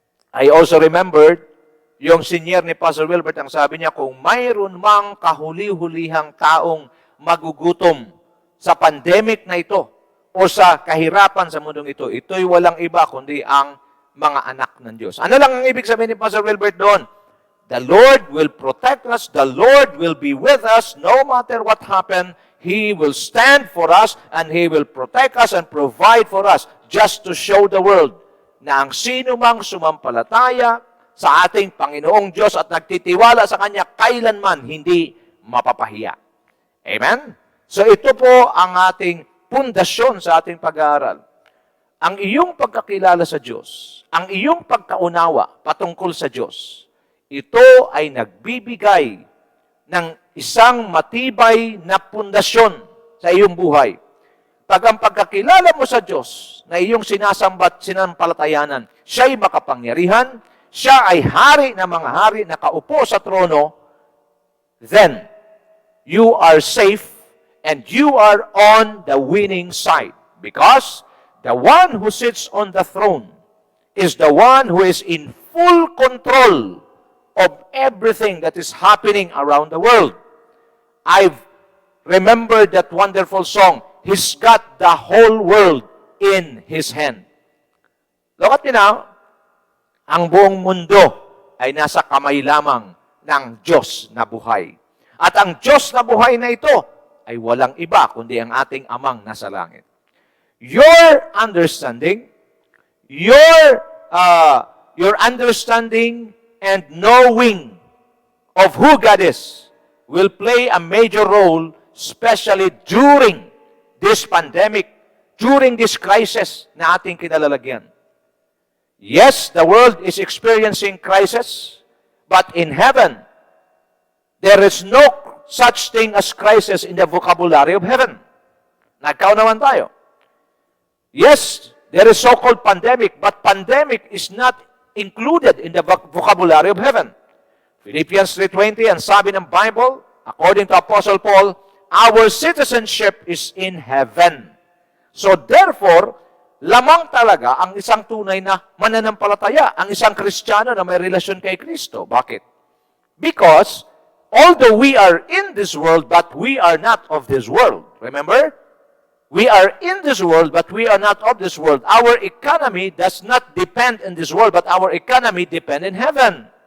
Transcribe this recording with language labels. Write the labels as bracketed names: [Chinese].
[English] I also remembered [Filipino] yung senior ni Pastor Wilbert, ang sabi niya, kung mayroon mang kahuli-hulihang taong magugutom sa pandemic na ito o sa kahirapan sa mundong ito, ito'y walang iba kundi ang mga anak ng Diyos. Ano lang ang ibig sabihin ni Pastor Wilbert doon? [English] The Lord will protect us. The Lord will be with us no matter what happen. He will stand for us and He will protect us and provide for us just to show the world [Filipino] na ang sino mang sumampalataya sa ating Panginoong Diyos at nagtitiwala sa Kanya, kailanman hindi mapapahiya. [English] Amen? [Filipino] So ito po ang ating pundasyon sa ating pag-aaral. Ang iyong pagkakilala sa Diyos, ang iyong pagkaunawa patungkol sa Diyos, ito ay nagbibigay ng isang matibay na pundasyon sa iyong buhay. Pag ang pagkakilala mo sa Diyos na iyong sinasambat, sinampalatayanan, siya'y makapangyarihan, siya ay hari ng mga hari, nakaupo sa trono, [English] then you are safe and you are on the winning side. Because the one who sits on the throne is the one who is in full control of everything that is happening around the world. I've remembered that wonderful song, He's got the whole world in His hand. Look at me now, [Filipino] ang buong mundo ay nasa kamay lamang ng Diyos na buhay. At ang Diyos na buhay na ito ay walang iba kundi ang ating Amang nasa langit. [English] Your understanding, your understanding and knowing of who God is will play a major role, especially during this pandemic, during this crisis [Filipino] na ating kinalalagyan. [English] Yes, the world is experiencing crisis, but in heaven, there is no such thing as crisis in the vocabulary of heaven. [Filipino] Nagkaunawan tayo. [English] Yes, there is so-called pandemic, but pandemic is not included in the vocabulary of heaven. Philippians 3:20, [Filipino] ang sabi ng [English] Bible, according to Apostle Paul, our citizenship is in heaven. [Filipino] So therefore, lamang talaga ang isang tunay na mananampalataya, ang isang Kristiyano na may relasyon kay Kristo. Bakit? [English] Because, although we are in this world, but we are not of this world. Remember? We are in this world, but we are not of this world. Our economy does not depend in this world, but our economy depends in heaven.